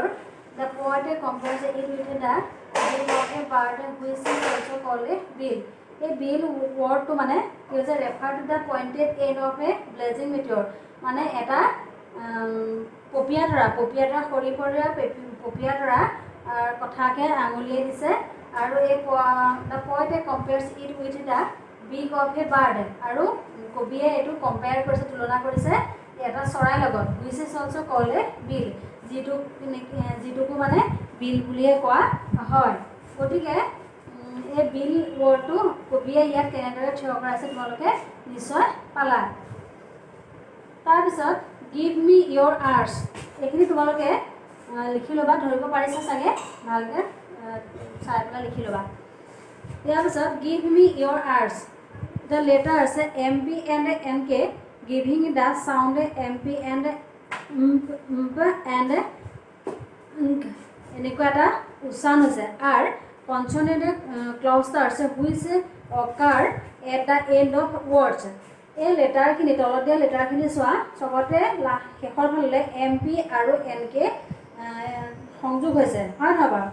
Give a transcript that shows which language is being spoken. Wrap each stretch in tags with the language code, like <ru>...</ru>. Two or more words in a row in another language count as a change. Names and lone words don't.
<en>The poet compares it with the bill of a bird which is also called a bill. A bill word to</en> <as>মানে কি হৈছে</as> <en>refer to the pointed end of a blazing meteor.</en> <as>মানে এটা পপীয়া তৰা সৰি পৰা পপীয়া তৰা কথাকে আঙুলিয়াই দিছে আৰু এই</as> <en>the point compares it with the big of a bird</en> <as>আৰু কবিয়ে এইটো কম্পেয়াৰ কৰিছে তুলনা কৰিছে এটা চৰাইৰ লগত</as> <en>which is also called a bill</en> <as>যিটোকো মানে বিল বুলিয়ে কোৱা হয়। গতিকে এই বিল ৱৰ্ডটো কবিয়ে ইয়াত কেনেদৰে থিয় কৰাইছে তোমালোকে নিশ্চয় পালা। তাৰপিছত</as> <en>give me your arts</en> <as>এইখিনি তোমালোকে লিখি ল'বা, ধৰিব পাৰিছা চাগে, ভালকৈ চাই পেলাই লিখি ল'বা। ইয়াৰ পিছত</as> <en>give me your arts the letter</en> <as>আছে</as> <en>MP and NK giving the sound MP and and</en> <as>এনেকুৱা এটা উচ্চাৰণ হৈছে। আৰু</as> <en>consonant cluster</en> <as>আছে</as> <en>which occur at the end of words.</en> <as>এই লেটাৰখিনি তলত দিয়া লেটাৰখিনি চোৱা, চবতে শেষৰ ফালে MP আৰু NK সংযোগ হৈছে, হয় নহয় বাৰু?</as>